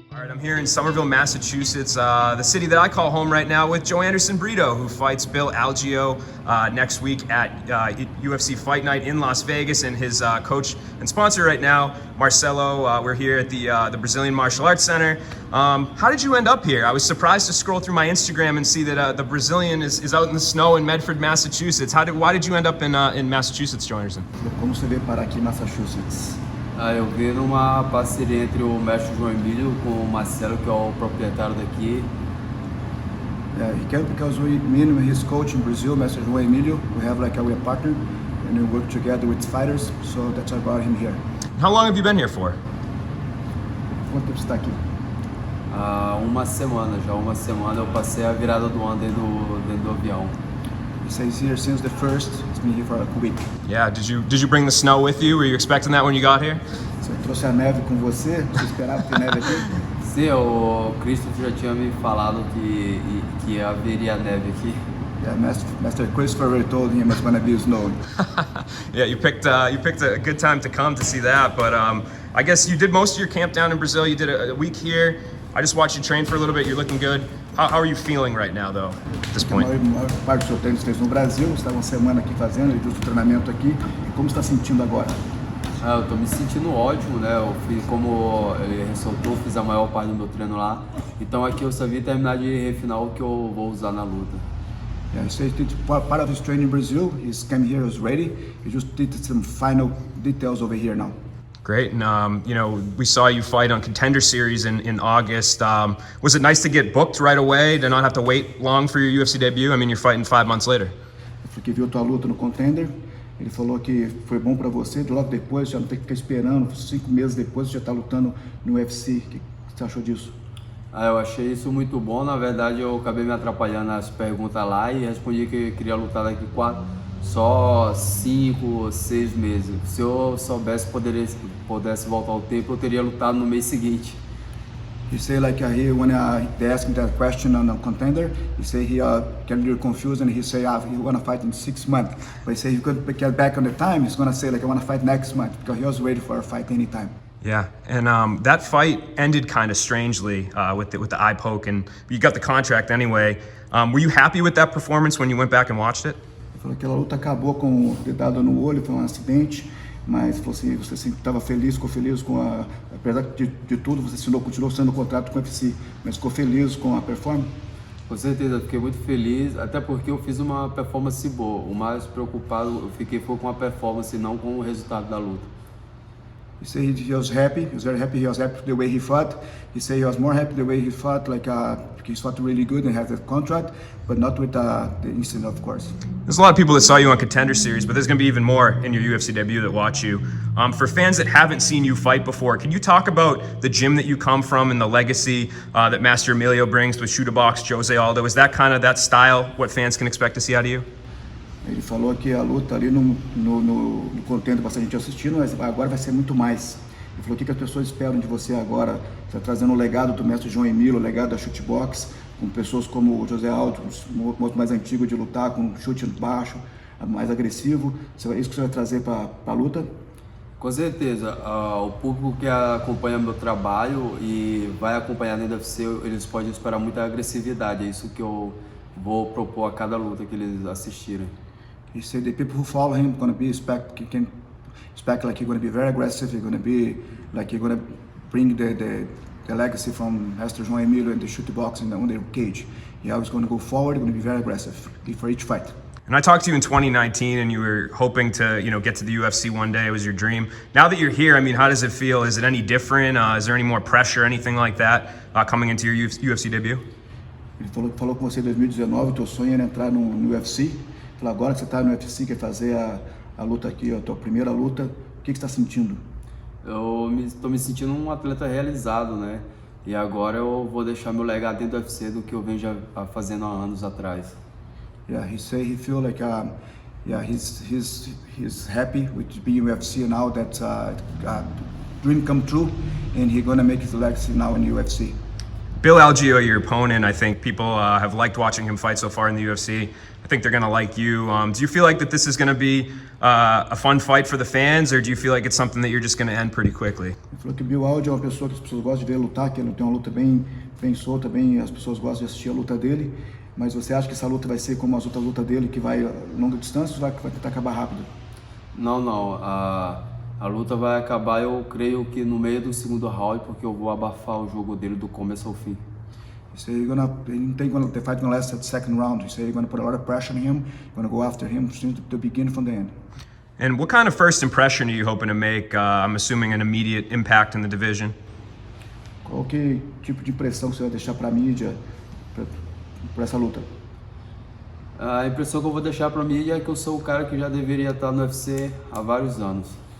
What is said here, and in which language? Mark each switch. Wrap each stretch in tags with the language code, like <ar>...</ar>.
<en>I'm here in Somerville, Massachusetts, the city that I call home right now, with Joanderson Brito, who fights Bill Algeo next week at UFC Fight Night in Las Vegas, and his coach and sponsor right now, Marcelo. We're here at the Brazilian Martial Arts Center. How did you end up here? I was surprised to scroll through my Instagram and see that the Brazilian is out in the snow in Medford, Massachusetts. Why did you end up in Massachusetts, Joanderson?</en> <pt>Como você veio parar aqui em Massachusetts? Eu vi numa parceria entre o mestre João Emílio com o Marcelo, que é o proprietário daqui.</pt> <en>He came because me and his coach in Brazil, Master João Emílio, we have like we're a partner and we work together with fighters, so that's why I brought him here. How long have you been here for?</en> <pt>Quanto tempo você está aqui? Uma semana já, eu passei a virada do ano dentro do avião.</pt> <en>He says here since the first, he's been here for like a week. Yeah, did you bring the snow with you? Were you expecting that when you got here?</en> <pt>Você trouxe a neve com você? Você esperava ter neve aqui? Sim, o Christopher já tinha me falado que haveria neve aqui.</pt> <en>Yeah, Master Christopher already told him it's gonna be snow. Yeah, you picked a good time to come to see that, but I guess you did most of your camp down in Brazil. You did a week here. I just watched you train for a little bit. You're looking good. How are you feeling right now, though, at this point?</en> <pt>A maior parte do seu treino você fez no Brasil, você está uma semana aqui fazendo, ele viu o treinamento aqui. E como você está sentindo agora? Eu tô me sentindo ótimo, né? Eu fiz, como ele ressaltou, fiz a maior parte do meu treino lá. Então aqui eu só vim terminar de refinar o que eu vou usar na luta.</pt> <en>Yeah, he said part of his training in Brazil, he's came here, was ready. He just did some final details over here now. Great, and you know, we saw you fight on Contender Series in August. Was it nice to get booked right away, to not have to wait long for your UFC debut? I mean, you're fighting 5 months later.</en> <pt>Porque viu tua luta no Contender, ele falou que foi bom para você, logo depois já não tem que ficar esperando, 5 meses depois você já está lutando no UFC. O que você achou disso? Eu achei isso muito bom. Na verdade, eu acabei me atrapalhando nas perguntas lá e respondi que queria lutar daqui 5, 6 meses. Se eu soubesse, pudesse voltar ao tempo, eu teria lutado no mês seguinte.</pt> <en>He say like when they asked him that question on the Contender, he say he get a little confused and he say he wanna fight in 6 months. But he say he could get back on the time. He's gonna say like I wanna fight next month because he was ready for a fight anytime. Yeah, and that fight ended kind of strangely with the eye poke, and you got the contract anyway. Were you happy with that performance when you went back and watched it?</en> <pt>Ele falou que aquela luta acabou com o dedado no olho, foi um acidente, mas falou assim, você sempre estava feliz, ficou feliz com apesar de tudo, você continuou sendo contrato com o UFC, mas ficou feliz com a performance? Com certeza, eu fiquei muito feliz, até porque eu fiz uma performance boa. O mais preocupado eu fiquei foi com a performance, não com o resultado da luta.</pt> <en>He said he was happy. He was very happy. He was happy the way he fought. He said he was more happy the way he fought. Like he fought really good and had the contract, but not with the incident, of course. There's a lot of people that saw you on Contender Series, but there's going to be even more in your UFC debut that watch you. For fans that haven't seen you fight before, can you talk about the gym that you come from and the legacy that Master Emilio brings with Chute Boxe, Jose Aldo? Is that kind of that style what fans can expect to see out of you?</en> <pt>Ele falou que a luta ali no Contender, bastante gente assistindo, mas agora vai ser muito mais. Ele falou o que as pessoas esperam de você agora. Você está trazendo o legado do mestre João Emílio, o legado da Chute Boxe, com pessoas como o José Aldo, um outro mais antigo de lutar, com chute baixo, mais agressivo. É isso que você vai trazer para a luta? Com certeza. O público que acompanha meu trabalho e vai acompanhar dentro do UFC, eles podem esperar muita agressividade. É isso que eu vou propor a cada luta que eles assistirem.</pt> <en>He said the people who follow him gonna be expect like he's gonna be very aggressive. He's gonna be like he's gonna bring the legacy from Master João Emílio and the Chute Boxe on the cage. He always gonna go forward. Gonna be very aggressive for each fight. And I talked to you in 2019, and you were hoping to, get to the UFC one day. It was your dream. Now that you're here, I mean, how does it feel? Is it any different? Is there any more pressure, anything like that, coming into your UFC debut?</en> <pt>Ele falou com você em 2019, o teu sonho era entrar no UFC. Falou, agora que você está no UFC, quer fazer a luta aqui, a tua primeira luta, o que você está sentindo? Eu estou me sentindo um atleta realizado, né? E agora eu vou deixar meu legado dentro do UFC do que eu venho já fazendo há anos atrás.</pt> <en>Yeah, he say he feel like he's happy with being UFC now. That's dream come true, and he's gonna make his legacy now in UFC. Bill Algeo, your opponent, I think people have liked watching him fight so far in the UFC. I think they're going to like you. Do you feel like that this is going to be a fun fight for the fans, or do you feel like it's something that you're just going to end pretty quickly?</en> <pt>Ele falou que Bill Algeo é uma pessoa que as pessoas gostam de ver lutar, que ele tem uma luta bem solta, as pessoas gostam de assistir a luta dele. Mas você acha que essa luta vai ser como as outras lutas dele, que vai a longa distância, ou vai tentar acabar rápido? Não. A luta vai acabar, eu creio que no meio do segundo round, porque eu vou abafar o jogo dele do começo ao fim.</pt> <en>So you're gonna, you don't think the fight gonna last at the second round. You say you're gonna put a lot of pressure on him. You're gonna go after him since the beginning from the end. And what kind of first impression are you hoping to make? I'm assuming an immediate impact in the division.</en> <pt>Qual que tipo de impressão você vai deixar para a mídia por essa luta? A impressão que eu vou deixar para a mídia é que eu sou o cara que já deveria estar no UFC há vários anos.</pt>